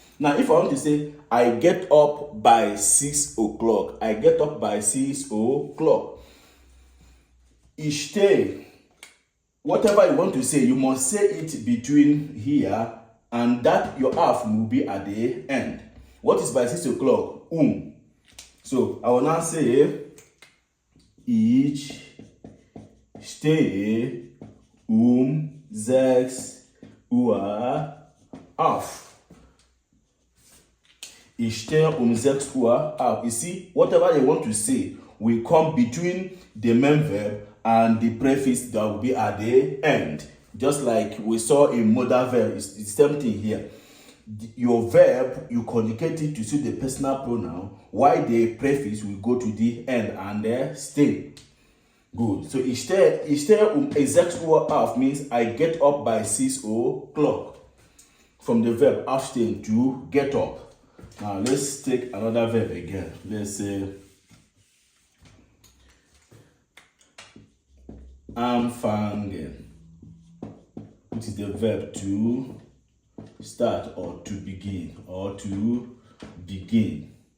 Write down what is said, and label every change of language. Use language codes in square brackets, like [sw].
[en] Now if I want to say I get up by 6 o'clock, I get up by 6 o'clock. [de] Ich stehe, [en] whatever you want to say, you must say it between here and that your half will be at the end. What is by 6 o'clock? So I will now say [de] ich stehe 6 Uhr auf. Ich stehe 6 Uhr auf. [en] You see, whatever you want to say will come between the main verb and the prefix that will be at the end. Just like we saw in modal verb, it's the same thing here. Your verb, you conjugate it to suit the personal pronoun, while the prefix will go to the end and stay. Good. So [de] ich stehe 6 Uhr auf [en] means I get up by 6 o'clock. From the verb aufstehen, to get up. Now let's take another verb again. Let's say anfangen, which is the verb to start or to begin or to begin.